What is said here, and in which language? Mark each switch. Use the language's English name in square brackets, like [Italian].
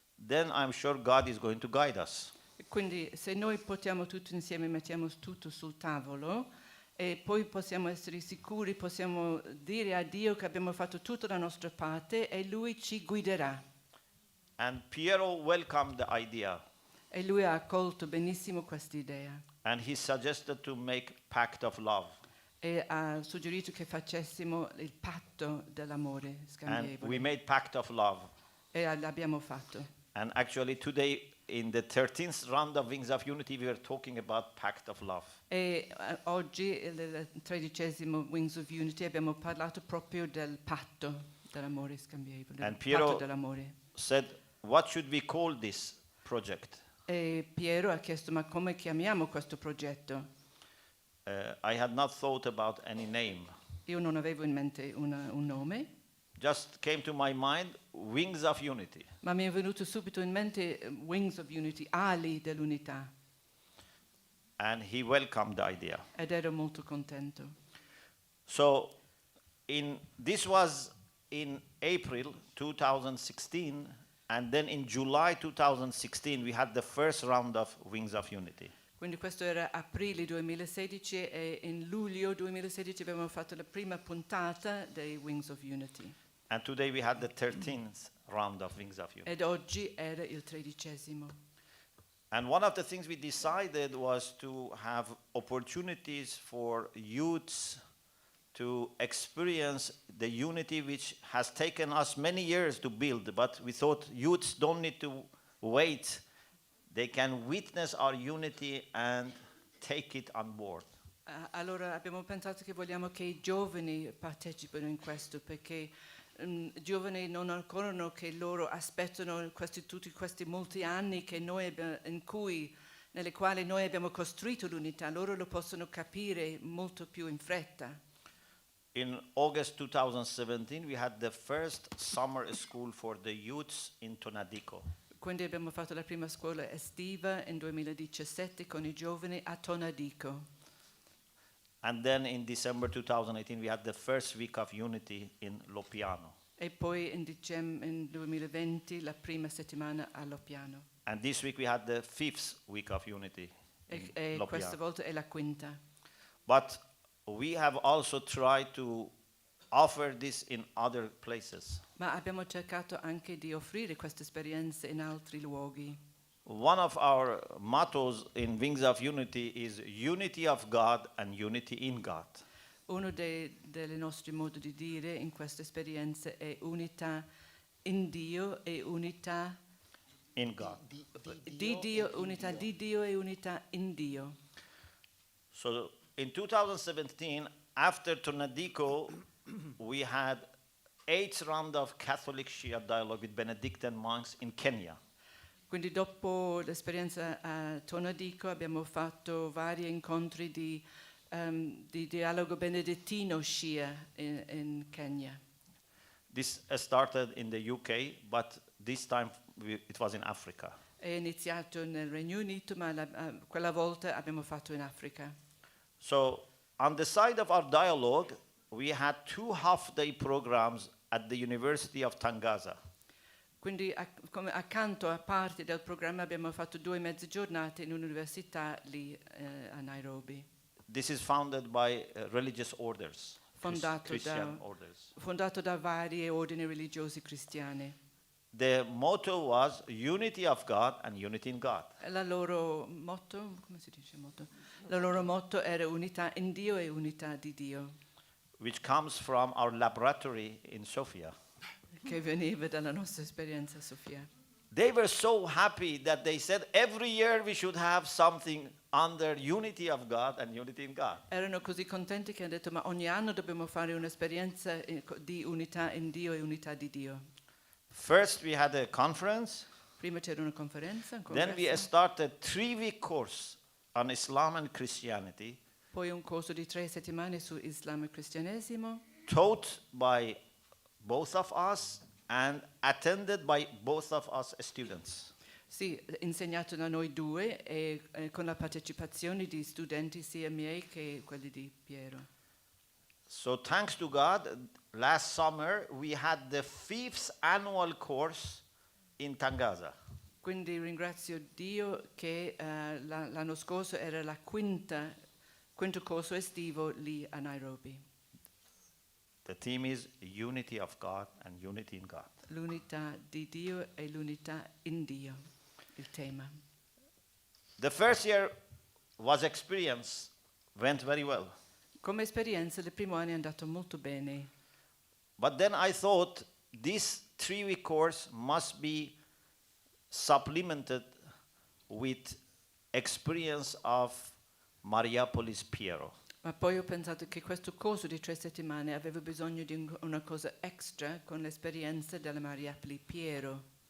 [English] Then I'm sure God is going to guide us. [Italian] Quindi se noi portiamo tutto insieme, mettiamo tutto sul tavolo e poi possiamo essere sicuri, possiamo dire a Dio che abbiamo fatto tutta la nostra parte e Lui ci guiderà. [English] And Piero welcomed the idea. [Italian] E lui ha accolto benissimo questa idea. [English] And he suggested to make pact of love. [Italian] E ha suggerito che facessimo il patto dell'amore [English] And we [Italian] scambievole. [English] made pact of love. [Italian] E l'abbiamo fatto. [English] And actually today, in the 13th round of Wings of Unity, we were talking about pact of love. [Italian] E oggi, il 13° Wings of Unity, abbiamo parlato proprio del patto dell'amore scambievole. [English] And [Italian] Del [English] Piero [Italian] patto dell'amore. [English] said, what should we call this project? [Italian] E Piero ha chiesto, ma come chiamiamo questo progetto? [English] I had not thought about any name. [Italian] Io non avevo in mente un nome. [English] just came to my mind Wings of Unity. [Italian] Ma mi è venuto subito in mente Wings of Unity, ali dell'unità, [English] And he welcomed the idea. [Italian] ed ero molto contento. [English] So this was in April 2016, and then in July 2016 we had the first round of Wings of Unity. [Italian] Quindi questo era aprile 2016 e in luglio 2016 abbiamo fatto la prima puntata dei Wings of Unity. [English] And today we had the 13th round of Wings of Unity. [Italian] Ed oggi era il 13°. [English] And one of the things we decided was to have opportunities for youths to experience the unity which has taken us many years to build, but we thought youths don't need to wait. They can witness our unity and take it on board. [Italian] Allora abbiamo pensato che vogliamo che i giovani partecipino in questo, perché i giovani non ancora che loro aspettano tutti questi molti anni che nelle quali noi abbiamo costruito l'unità, loro lo possono capire molto più in fretta. [English] In August 2017 we had the first summer school for the youths in Tonadico. [Italian] Quindi abbiamo fatto la prima scuola estiva in 2017 con i giovani a Tonadico. [English] And then in December 2018 we had the first week of unity in Loppiano. [Italian] E poi in 2020 la prima settimana a Loppiano. [English] And this week we had the fifth week of unity in [Italian] E questa [English] Loppiano. [Italian] volta è la quinta. [English] But we have also tried to offer this in other places. [Italian] Ma abbiamo cercato anche di offrire queste esperienze in altri luoghi. [English] One of our mottos in Wings of Unity is unity of God and unity in God. [Italian] Uno dei nostri modi di dire in queste esperienze è unità in Dio e unità [English] In God. [Italian] di Dio, unità di Dio e unità in Dio. [English] So in 2017, after Tonadico, we had 8th round of Catholic Shia dialogue with Benedictine monks in Kenya. [Italian] Quindi dopo l'esperienza a Tonadico abbiamo fatto vari incontri di dialogo benedettino Shia in Kenya. [English] This started in the UK, but this time it was in Africa. [Italian] È iniziato nel Regno Unito, ma quella volta abbiamo fatto in Africa. [English] So on the side of our dialogue, we had 2 half-day programs at the University of Tangaza. [Italian] Quindi accanto a parte del programma abbiamo fatto 2 mezze giornate in un'università lì a Nairobi, [English] This is founded by religious orders, Christian orders. [Italian] fondato da varie ordini religiosi cristiani. [English] The motto was unity of God and unity in God. [Italian] La loro motto, come si dice motto? La loro motto era unità in Dio e unità di Dio, [English] Which comes from our laboratory in Sofia. [Italian] che veniva dalla nostra esperienza a Sofia. [English] They were so happy that they said every year we should have something under unity of God and unity in God. [Italian] Erano così contenti che hanno detto ma ogni anno dobbiamo fare un'esperienza di unità in Dio e unità di Dio. [English] First we had a conference, [Italian] Prima c'era una conferenza, un [English] then we [Italian] congresso, [English] started 3-week course on Islam and Christianity, [Italian] poi un corso di 3 settimane su Islam e cristianesimo, [English] taught by both of us and attended by both of us students. [Italian] sì, insegnato da noi due e con la partecipazione di studenti sia miei che quelli di Piero. [English] So thanks to God, last summer we had the 5th annual course in Tangaza. [Italian] Quindi ringrazio Dio che l'anno scorso era la quinto corso estivo lì a Nairobi. [English] The theme is unity of God and unity in God. [Italian] L'unità di Dio e l'unità in Dio, il tema. [English] The first year was experience, went very well. [Italian] Come esperienza il primo anno è andato molto bene, [English] But then I thought this 3-week course must be supplemented with experience of Mariapolis Piero. [Italian] ma poi ho pensato che questo corso di 3 settimane aveva bisogno di una cosa extra con l'esperienza della Mariapoli Piero.